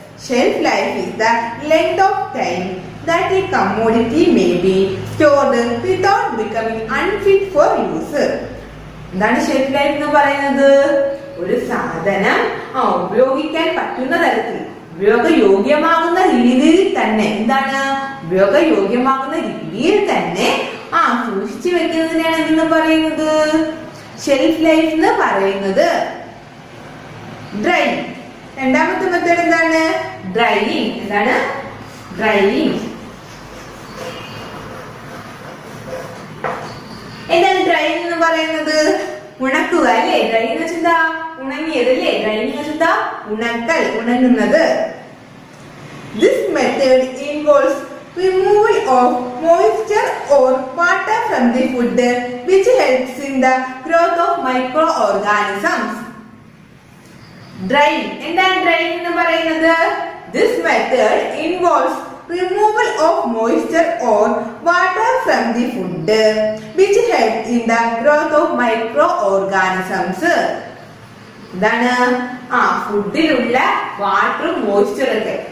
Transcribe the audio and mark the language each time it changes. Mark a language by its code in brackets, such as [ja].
[en] Shelf life is the length of time that a commodity may be stored without becoming unfit for use. [ml] എന്താണ് shelf life എന്ന് പറയുന്നത്? ഒരു സാധനം ഉപയോഗിക്കാൻ പറ്റുന്ന തരത്തിൽ, ഉപയോഗയോഗ്യമാകുന്ന രീതിയിൽ തന്നെ, എന്താണ്? ഉപയോഗയോഗ്യമാകുന്ന രീതിയിൽ തന്നെ സൂക്ഷിച്ചു വെക്കുന്നതിനാണ് എന്ന് പറയുന്നത് ഷെൽഫ് ലൈഫ് എന്ന് പറയുന്നത്. ഡ്രൈ. രണ്ടാമത്തെ മെത്തേഡ് എന്താണ്? ഡ്രൈയിങ്. എന്താണ്? ഡ്രൈയിങ്. എന്താണ് ഡ്രൈയിങ് എന്ന് പറയുന്നത്? ഉണക്കുക അല്ലേ? ഡ്രൈ എന്ന് വെച്ചാ ഉണങ്ങിയതല്ലേ? ഡ്രൈയിങ് എന്ന് വെച്ചാ ഉണക്കൽ, ഉണങ്ങുന്നത്. [en] This method involves removal of moisture or water from the food which helps in the growth of microorganisms. Drying. [ml] എന്താണ് ഡ്രൈയിങ് എന്ന് പറയുന്നത്? [en] This method involves removal of moisture or water from the food which helps in the growth of microorganisms. [ml] എന്താണ്? ഫുഡിലുള്ള വാട്ടറും മോയ്സ്ചറും ഒക്കെ,